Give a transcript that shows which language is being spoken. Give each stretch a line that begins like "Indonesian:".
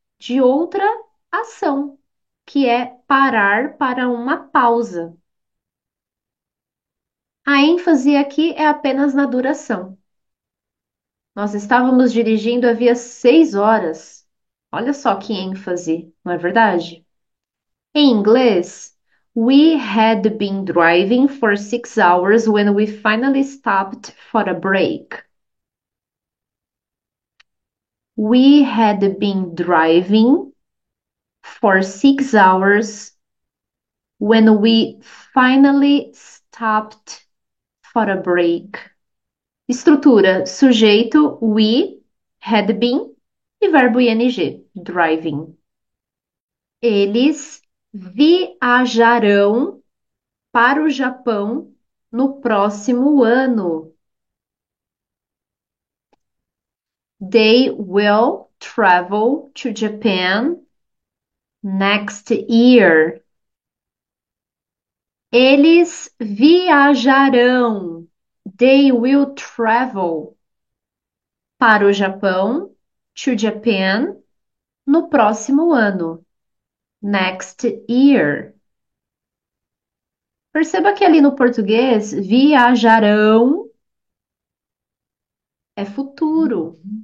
Portuguese: De outra ação, que é parar para uma pausa. A ênfase aqui é apenas na duração. Nós estávamos dirigindo havia 6 horas. Olha só que ênfase, não é verdade? Em inglês,
English: we had been driving for 6 hours when we finally stopped for a break. We had been driving for 6 hours when we finally stopped for a break.
Portuguese: Estrutura: sujeito, we, had been e verbo ing, driving. Eles viajarão para o Japão no próximo ano.
English: They will travel to Japan next year.
Portuguese: Eles viajarão.
English: They will travel
Portuguese: para o Japão,
English: to Japan,
Portuguese: no próximo ano.
English: Next year.
Portuguese: Perceba que ali no português, viajarão é futuro.